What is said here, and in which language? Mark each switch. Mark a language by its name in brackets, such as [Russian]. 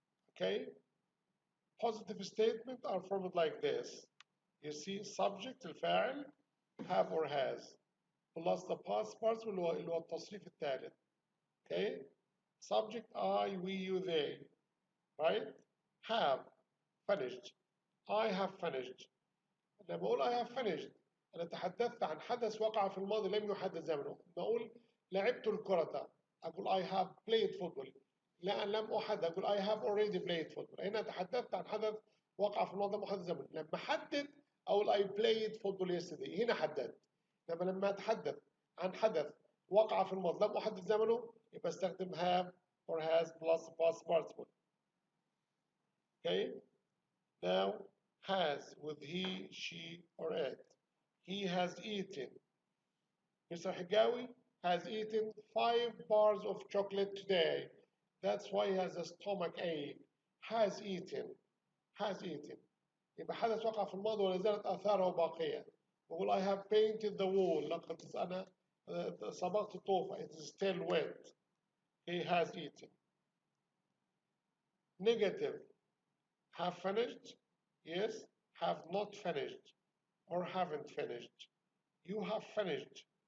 [English] Okay, positive statements are formed like this. You see, subject [Arabic] الفاعل [English] have or has plus the past parts [Arabic] اللي هو التصريف الثالث. [English] Okay, subject I, we, you, they. Right? Have finished. I have finished. [Arabic] لما بقول [English] I have finished [Arabic] أنا تحدثت عن حدث وقع في الماضي لم يحدد زمنه. بقول لعبت الكرة أقول [English] I have played football. [Arabic] لا لم أحدد أقول [English] I have already played football. [Arabic] هنا تحدثت عن حدث وقع في الماضي لم أحدد زمنه. لما حدد أقول [English] I played football yesterday. [Arabic] هنا حددت. لما أتحدث عن حدث وقع في الماضي لم أحدد زمنه يبقى استخدم [English] have or has plus past participle. Okay. Now has with he, she, or it. He has eaten. Mr. Higawi has eaten 5 bars of chocolate today. That's why he has a stomach ache. Has eaten. Has eaten. [Arabic] يبقى حدث وقع في الماضي ولا زالت آثاره باقية. بقول [English] I have painted the wall. [Arabic] لقد أنا صبغت الطوفة. [English] It is still wet. He has eaten. Negative. Have finished. Yes. Have not finished. Or haven't finished. You have finished.